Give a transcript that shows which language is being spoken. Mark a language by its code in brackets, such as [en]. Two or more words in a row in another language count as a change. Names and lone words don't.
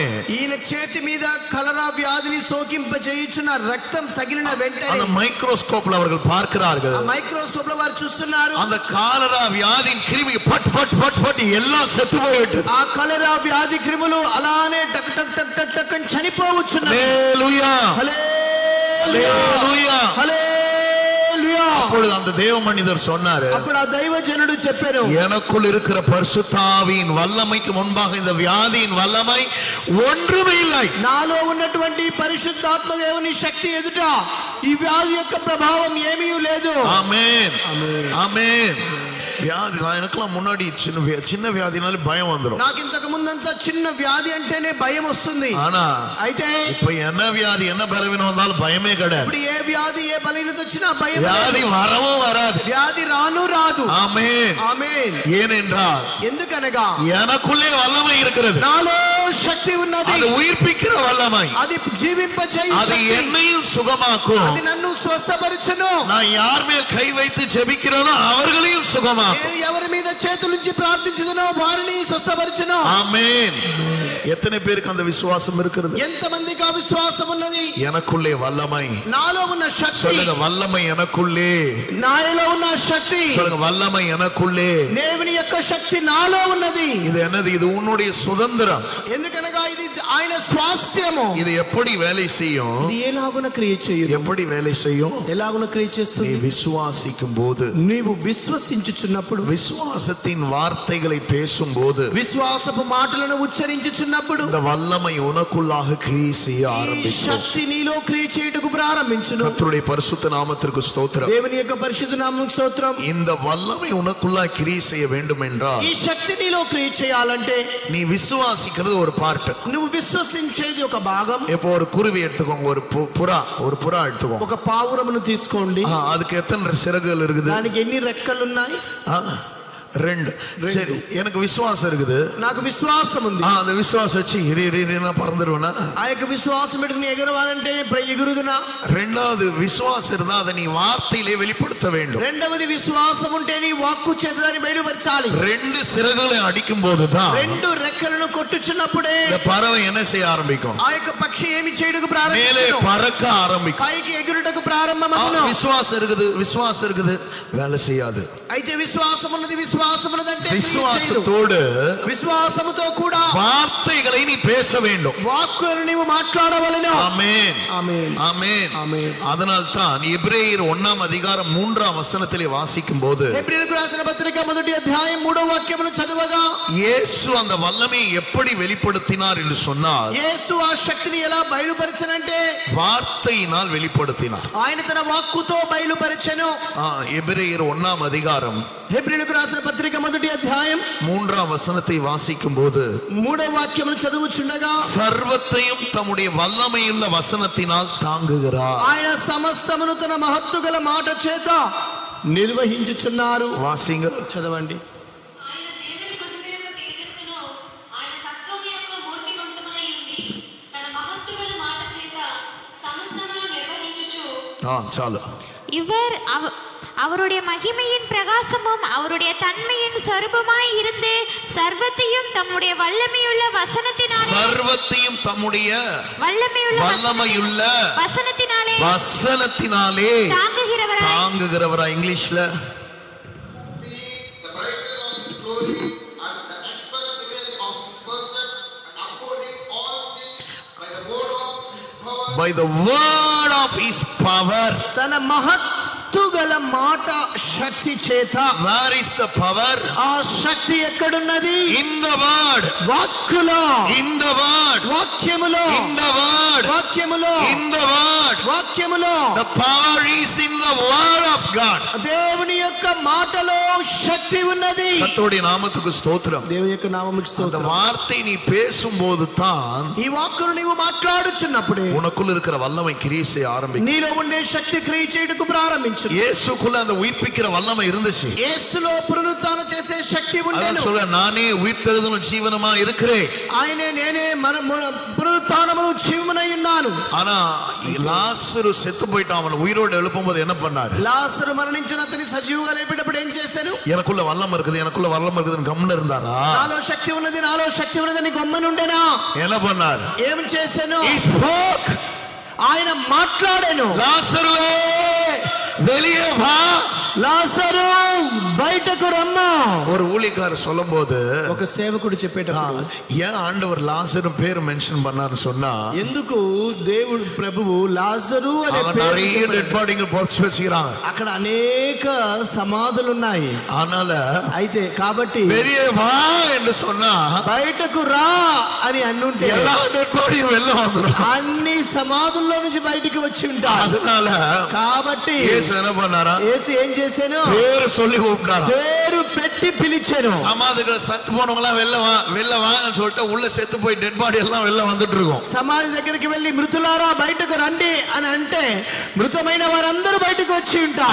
[te] ఈయన చేతి మీద కలరా వ్యాధిని సోకింప చేయుచున్న రక్తం తగిలిన వెంటనే [ta] அந்த மைக்ரோஸ்கோப்ல அவர்கள் பார்க்கிறார்கள், [te] ఆ మైక్రోస్కోప్ లో వారు చూస్తున్నారు, [ta] அந்த காலரா வியாதியின் கிருமி பட் பட் பட் பட் எல்லாம் செத்து போய்விட்டது. [te] ఆ కలరా వ్యాధి క్రిములు అలానే టక్ టక్ టక్ టక్ టక్ అని చనిపోవచ్చున్నాయి. హల్లెలూయా, హల్లెలూయా, హల్లెలూయా. [ta] அப்பொழுது அந்த தேவ மனிதர் சொன்னாரு, [te] అప్పుడు ఆ దైవజనుడు చెప్పారు, [ta] எனக்குள் இருக்கிற பரிசுத்தாவியின் வல்லமைக்கு முன்பாக இந்த வியாதியின் வல்லமை ஒன்றுமே இல்லை. [te] నాలో ఉన్నటువంటి పరిశుద్ధాత్మ దేవుని శక్తి ఎదుట ఈ వ్యాధి యొక్క ప్రభావం ఏమీ లేదు. [ta] ஆமென், ஆமென். வியாதி, எனக்கெல்லாம் முன்னாடி சின்ன வியாதினாலே பயம் வந்துடும். [te] నాకు ఇంతకు ముందంతా చిన్న వ్యాధి అంటేనే భయం వస్తుంది. [ta] ஆனா [te] అయితే [ta] இப்ப என்ன வியாதி, என்ன பலவீனம் வந்தாலும் பயமே கிடையாது. [te] ఇప్పుడు ఏ వ్యాధి ఏ బలహీనత వచ్చినా భయం [ta] வியாதி [te] లేదు. [ta] வரவும் வராது. [te] వ్యాధి రాదు. [ta] ஆமென், [te] ఆమేన్. [ta] ஏனென்றால் [te] ఎందుకనగా [ta] எனக்குள்ளே வல்லமை இருக்கிறது. [te] నాలో శక్తి ఉన్నది. [ta] அது உயிர்ப்பிக்கிற வல்லமை. [te] అది జీవింపచేయు [ta] அது [te] శక్తి. [ta] என்னையும் சுகமாக்கும். [te] అది నన్ను స్వస్థపరచును. [ta] நான் யார் மேல் கை வைத்து ஜெபிக்கிறேனோ அவர்களையும் சுகமாக்கும். నేను ఎవరి మీద చేతులుంచి ప్రార్థించుదునో వారిని స్వస్థపరచును. ஆமென். எத்தனை பேருக்கு அந்த விசுவாசம் இருக்கிறது? [te] ఎంతమందికి ఆ విశ్వాసం ఉన్నది? [ta] எனக்குள்ளே வல்லமை. [te] నాలో ఉన్న శక్తి. [ta] சொல்லுங்க, வல்லமை எனக்குள்ளே. [te] నాలో ఉన్న శక్తి. [ta] சொல்லுங்க, வல்லமை எனக்குள்ளே. [te] దేవుని యొక్క శక్తి నాలో ఉన్నది. [ta] இது என்னது? இது உன்னுடைய சுதந்திரம். [te] ఎందుకనగా ఇది ఆయన స్వాస్థ్యము. [ta] இது எப்படி வேலை செய்யும்? [te] ఇది ఎలాగున క్రియ చేయు? [ta] எப்படி வேலை செய்யும்? [te] ఎలాగున క్రియ [ta] நீ [te] చేస్తుంది? [ta] விசுவாசிக்கும் போது, [te] నీవు విశ్వసించుచున్నప్పుడు, [ta] விசுவாசத்தின் வார்த்தைகளை பேசும்போது, [te] విశ్వాసపు మాటలను ఉచ్చరించుచున్నప్పుడు [ta] இந்த வல்லமை உனக்குள்ளாக கிரியை செய்ய [te] ఈ [ta] ஆரம்பிக்கும். [te] శక్తి నీలో క్రియ చేయుటకు ప్రారంభించును. [ta] கர்த்தருடைய பரிசுத்த நாமத்திற்கு ஸ்தோத்திரம். [te] దేవుని యొక్క పరిశుద్ధ నామమునకు స్తోత్రం. [ta] இந்த வல்லமை உனக்குள்ளாக கிரியை செய்ய வேண்டும் என்றால், [te] ఈ శక్తి నీలో క్రియ చేయాలంటే [ta] நீ விசுவாசிக்கிறது ஒரு பார்ட். [te] నువ్వు విశ్వసించేది ఒక భాగం. [ta] இப்போ ஒரு குருவி எடுத்துக்கோங்க, ஒரு புறா எடுத்துக்கோங்க. [te] ఒక పావురమును తీసుకోండి. [ta] அதுக்கு எத்தனை சிறகுகள் இருக்குது? [te] దానికి ఎన్ని రెక్కలు ఉన్నాయి? 2. [ta] சரி, எனக்கு விசுவாசம் இருக்குது. [te] నాకు విశ్వాసం ఉంది. [ta] அந்த விசுவாசம் வச்சு நான் பறந்துடுவேனா? [te] ఆ యొక్క విశ్వాసం పెట్టుకుని ఎగరవాలంటే ఎగురుదునా? [ta] ரெண்டாவது விசுவாசம் இருந்தா அதை நீ வார்த்தையிலே வெளிப்படுத்த வேண்டும். [te] రెండవది విశ్వాసం ఉంటే నీ వాక్కు చేత దాన్ని బయలుపరచాలి. [ta] 2 சிறகுகளை అడిக்கும் పోదుதான் [te] 2 రెక్కలను కొట్టుచున్నప్పుడే [ta] இந்த పறவை என்ன செய்ய ఆరంభిக்கும்? [te] ఆ యొక్క పక్షి ఏమి చేయడానికి [ta] மேலே [te] ప్రారంభించును? [ta] பறக்க ஆரம்பிக்கும். [te] పైకి ఎగురుటకు ప్రారంభమవును. [ta] விசுவாசம் இருக்குது, வேலை செய்யாது. [te] అయితే విశ్వాసం ఉన్నది, విశ్వాసం ఉన్నదంటే [ta] விசுவாசத்தோடு [te] విశ్వాసముతో కూడా [ta] வார்த்தைகளை நீ பேச வேண்டும். [te] వాక్కులను నీవు మాట్లాడవలెను. [ta] ஆமென், [te] ఆమేన్, [ta] ஆமென், [te] ఆమేన్. [ta] அதனால்தான் எபிரேயர் 1ஆம் அதிகாரம் 3ஆம் வசனத்திலே வாசிக்கும் போது, [te] హెబ్రీయులకు రాసిన పత్రిక 1వ అధ్యాయం 3వ వాక్యమును చదువగా, [ta] இயேசு அந்த வல்லமையை எப்படி வெளிப்படுத்தினார் என்று சொன்னால், [te] యేసు ఆ శక్తిని ఎలా బయలుపరచనంటే [ta] வார்த்தையினால் வெளிப்படுத்தினார். [te] ఆయన తన వాక్కుతో బయలుపరచెను. [ta] எபிரேயர் 1ஆம் அதிகாரம் [te] హెబ్రీయులకు రాసిన పత్రిక 1వ అధ్యాయం [ta] 3ஆம் வசனத்தை வாசிக்கும் போது, [te] 3వ వాక్యమును చదువుచుండగా, [ta] சர்வத்தையும் தம்முடைய வல்லமையுள்ள வசனத்தினால் தாங்குகிறார். [te] ఆయన సమస్తమును తన మహత్తు గల మాట చేత నిర్వహించుచున్నారు. [ta] வாசிங்க, [te] చదవండి. ఆయన దేవుని మహిమ యొక్క తేజస్సును, ఆయన తత్వం యొక్క మూర్తిమంతమునై ఉండి, తన మహత్తుగల మాట చేత సమస్తమును నిర్వహించుచు. చాలు. [ta] இவர் அவருடைய மகிமையின் பிரகாசமும் அவருடைய தன்மையின் சொரூபமாய் இருந்து சர்வத்தையும் தம்முடைய வல்லமையுள்ள வசனத்தினாலே வல்லமையுள்ள வசனத்தினாலே தாங்குகிறவராய். இங்கிலீஷ்ல [en] The brightness of his glory and the express image of his person, and upholding all things by the word of his power. by the word of his power. [te] తన మహత్తు గల మాట శక్తి చేత. [en] Where is the power? [te] ఆ శక్తి ఎక్కడున్నది? [en] In the word. [te] వాక్కులో. [en] In the word. [te] వాక్యములో. [en] In the word. [te] వాక్యములో. [en] In the word. [te] వాక్యములో. [en] The power is in the word of God. [te] దేవుని యొక్క మాటలో శక్తి ఉన్నది. [ta] கர்த்தருடைய நாமத்துக்கு ஸ்தோத்திரம். [te] దేవుని యొక్క నామముకు [ta] அந்த [te] స్తోత్రం. [ta] வார்த்தை நீ பேசும்போது தான் [te] ఈ వాక్కును నీవు మాట్లాడుచున్నప్పుడే [ta] உனக்குள்ள இருக்கிற வல்லமை கிரியை செய்ய ஆரம்பிக்கும். [te] నీలో ఉండే శక్తి క్రియ చేయుటకు ప్రారంభించు. [ta] இயேசுக்குள்ள அந்த உயிர்ப்பிக்கிற வல்லமை இருந்துச்சு. [te] యేసులో పునరుత్థానం చేసే శక్తి [ta] அதான் [te] ఉండెను. [ta] சொல்ற, நானே உயிர்த்தெழுதலும் ஜீவனமா இருக்கிறேன். [te] ఆయనే నేనే పునరుత్థానమును జీవమునై ఉన్నాను. [ta] ஆனா லாசரு செத்து போயிட்டான். அவன் உயிரோடு எழுப்பும்போது என்ன பண்ணாரு? [te] లాజరు మరణించిన అతని సజీవుగా లేపేటప్పుడు ఏం చేశాను? [ta] எனக்குள்ள வல்லம் இருக்குதுன்னு கம்முன்னு இருந்தாரா? [te] నాలో శక్తి ఉన్నదని గొమ్మనుండెనా? [ta] என்ன பண்ணாரு? [te] ఏం చేశాను? [en] He spoke. [te] ఆయన మాట్లాడాను. [ta] லாசருவே வெளியே வா. [te] లాజరు బయటకు రమ్ము. [ta] ஒரு ஊழியக்காரர் சொல்லும்போது, [te] ఒక సేవకుడు చెప్పేటప్పుడు, [ta] ஏன் ஆண்டவர் லாசரு பேர் மென்ஷன் பண்ணாருன்னு சொன்னா, [te] ఎందుకు దేవుడు ప్రభువు లాజరు అనే [ta] அவன் [te] పేరు [ta] நிறைய [te] చెప్పాడు? [en] dead bodies [ta] பொறுத்து வச்சுக்கிறாங்க. [te] అక్కడ అనేక సమాధులు ఉన్నాయి. [ta] அதனால [te] అయితే కాబట్టి [ta] வெளியே வா என்று சொன்னா [te] బయటకు రా అని అన్నుంటే [ta] எல்லா [en] dead bodyum [ta] வெளில வந்துடும். [te] అన్ని సమాధుల్లో నుంచి బయటికి వచ్చి ఉంటారు. [ta] அதனால [te] కాబట్టి [ta] இயேசு என்ன பண்ணாரா? [te] యేసు ఏం చేశాను? [ta] பேரு சொல்லி கூப்பிட்டாரா? [te] పేరు పెట్టి పిలిచాను. [ta] சமாதிகள் செத்து போனவங்க எல்லாம் வெளில வாங்கன்னு சொல்லிட்டு உள்ள செத்து போய் [en] dead body [ta] எல்லாம் வெளில வந்துட்டு இருக்கும். [te] సమాధి దగ్గరికి వెళ్ళి మృతులారా బయటకు రండి అని అంటే మృతమైన వారందరూ బయటకు వచ్చి ఉంటారు.